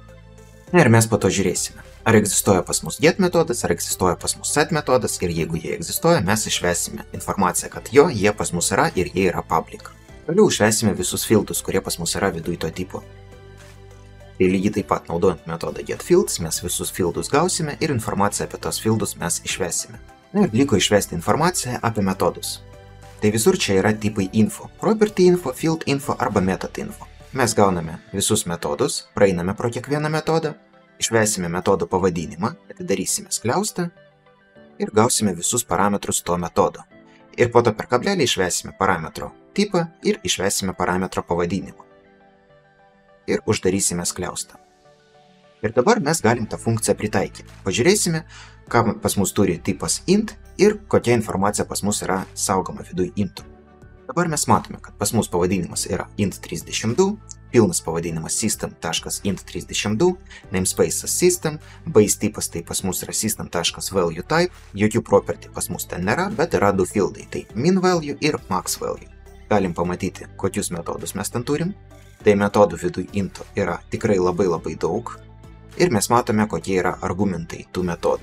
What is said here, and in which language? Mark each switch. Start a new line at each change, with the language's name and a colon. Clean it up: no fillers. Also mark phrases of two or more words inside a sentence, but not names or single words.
Lithuanian: Ir mes po to žiūrėsime, ar egzistuoja pas mus get metodas, ar egzistuoja pas mus set metodas ir jeigu jie egzistuoja, mes išvesime informaciją, kad jie pas mus yra ir jie yra public. Toliau išvesime visus fieldus, kurie pas mus yra viduj to tipo. Tai lygiai taip pat naudojant metodą getFields, mes visus fieldus gausime ir informaciją apie tos fieldus mes išvesime. Na ir liko išvesti informaciją apie metodus. Tai visur čia yra tipai info,
English: property info, field info
Lithuanian: arba
English: method info.
Lithuanian: Mes gauname visus metodus, praeiname pro kiekvieną metodą, išvesime metodo pavadinimą, atidarysime skliaustą ir gausime visus parametrus to metodo. Ir po to per kablelį išvesime parametro tipą ir išvesime parametro pavadinimą. Ir uždarysime skliaustą. Ir dabar mes galim tą funkciją pritaikyti. Pažiūrėsime, ką pas mus turi tipas int ir kokia informacija pas mus yra saugoma viduj intų. Dabar mes matome, kad pas mus pavadinimas yra int32, pilnas pavadinimas system.int32, namespace'as system, base tipas tai pas mus yra system.valueType, jokių property pas mus ten nėra, bet yra du fieldai, tai minValue ir maxValue. Galim pamatyti, kokius metodus mes ten turim. Tai metodų viduj intų yra tikrai labai daug. Ir mes matome, kokie yra argumentai tų metodų.